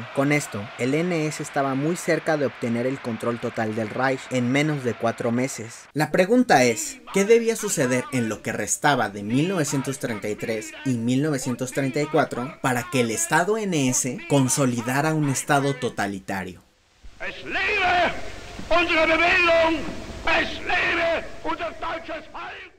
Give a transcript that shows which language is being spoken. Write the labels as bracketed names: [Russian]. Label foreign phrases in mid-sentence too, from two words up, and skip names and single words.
[Spanish] Con esto, el NS estaba muy cerca de obtener el control total del Reich en menos de 4 meses. La pregunta es, ¿qué debía suceder en lo que restaba de 1933 y 1934 para que el Estado NS consolidara un Estado totalitario? [German] Es lebe unsere Bewegung! Es lebe unser deutsches Volk!